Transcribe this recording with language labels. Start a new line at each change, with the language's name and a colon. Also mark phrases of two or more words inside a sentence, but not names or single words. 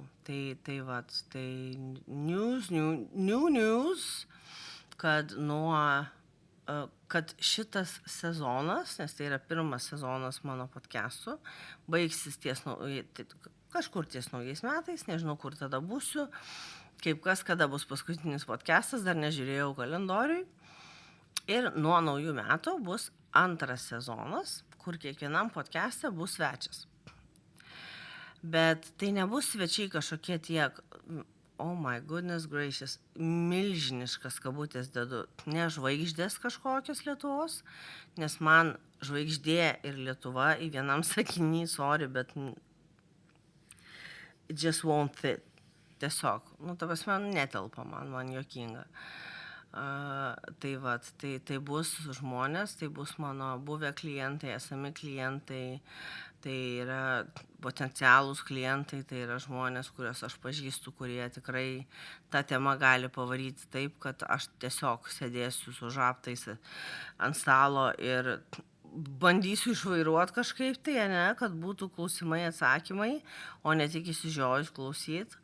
Lithuanian: Tai
English: new news,
Lithuanian: kad šitas sezonas, nes tai yra pirmas sezonas mano podcastų, baigsis kažkur ties naujais metais, nežinau, kur tada būsiu, kaip kada bus paskutinis podcastas, dar nežiūrėjau kalendoriui. Ir nuo naujų metų bus antras sezonas, kur kiekvienam podcast'e bus svečias. Bet tai nebus svečiai kažkokie tiek,
English: oh my goodness gracious,
Lithuanian: milžiniškas kabutės dedu, ne žvaigždės kažkokios Lietuvos, nes man žvaigždė ir Lietuva į vienam sakiny, sorry, bet
English: it just won't fit.
Lithuanian: Tiesiog, ta prasme, netelpa man juokinga. Tai bus žmonės, tai bus mano buvę klientai, esami klientai, Tai yra potencialūs klientai, tai yra žmonės, kuriuos aš pažįstu, kurie tikrai tą temą gali pavaryti taip, kad aš tiesiog sėdėsiu su žabtais ant stalo ir bandysiu išvairuoti kažkaip tai, ne, kad būtų klausimai, atsakymai, o ne tik įsižiojus klausyti.